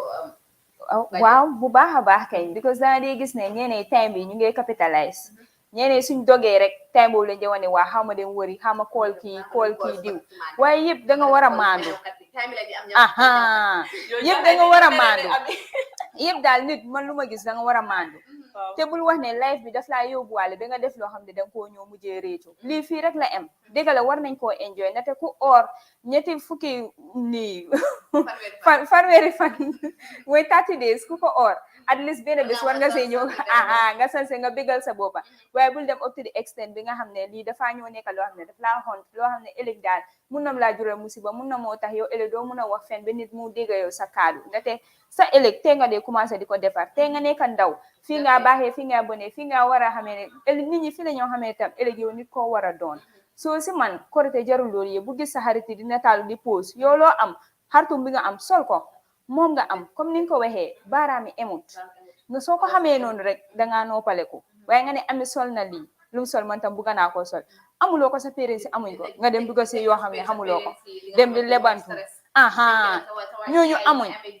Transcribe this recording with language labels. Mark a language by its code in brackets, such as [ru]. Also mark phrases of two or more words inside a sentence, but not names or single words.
[wo] waaw bu baax a baax kay because danga dee gis ne ñeneen time bi ñu ngi capitalize ñeneen suñ dogee rek time boobu lañ wane waa xaw ma dem wëri xaw ma kool kii diw waaye yëpp da nga war a maandu yëpp da nga war a maandu yëpp daal nit man lu ma gis da nga war a maandu te bul wax ne life bi daf laa yóbbuwaale ba nga def loo xam ne da nga koo ñëw mujjee réetu lii fii rek la am dëgg la war nañ koo enjoy nate ku or ñetti fukki nii fanweeri fan mooy 30 days ku ko or [en] at least [wo] benn bés war nga see ñëw nga sanse nga bégal sa boppa waaye bul dem [en] up to the extent [wo] bi nga xam ne lii dafaa ñëw nekk loo xam ne daf laa xont loo xam ne ëllëg daal mun na laa jural musiba mun na moo tax yow ëllëg doo mun a wax fen ba nit mu dégg yow sa kaadu ndate sa ëllëg te nga dee commencé di ko defar te nga nekk ndaw fii nga baaxee fii nga bonee fii nga war a xamee ne ëllëg nit ñi fii la ñoo xamee tam ëllëg yow nit koo war a doon soo si man korite jarul loolu yëpp bu gis sa xarit di nataalu di pose yow loo am xartum bi nga am sol ko moom nga am comme ni nga ko waxee baaraami emut nga soo ko xamee noonu rek dangaa noppaleku waaye nga ne ami sol na lii lu mu sol man tam bugga naa koo sol amuloo ko sa parents si amuñ ko nga dem dugg si yoo xam ne xamuloo ko dem di lebantu ñooñu amuñ